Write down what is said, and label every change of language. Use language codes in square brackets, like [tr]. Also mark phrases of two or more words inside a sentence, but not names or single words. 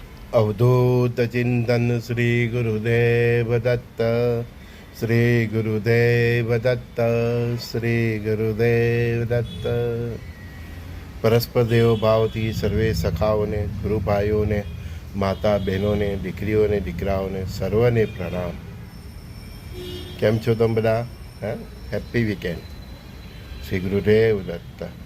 [sa] अवधूत चिंतन श्री गुरुदेव दत्त, श्री गुरुदेव दत्त, श्री गुरुदेव दत्त। [gu] પરસ્પર દેવ ભાવથી સર્વે સખાઓને, ગુરુ ભાઈઓને, માતા બહેનોને, દીકરીઓને, દીકરાઓને સર્વને પ્રણામ। કેમ છો તમે બધા? હા, [en] happy weekend. [gu] શ્રી ગુરુદેવ દત્ત।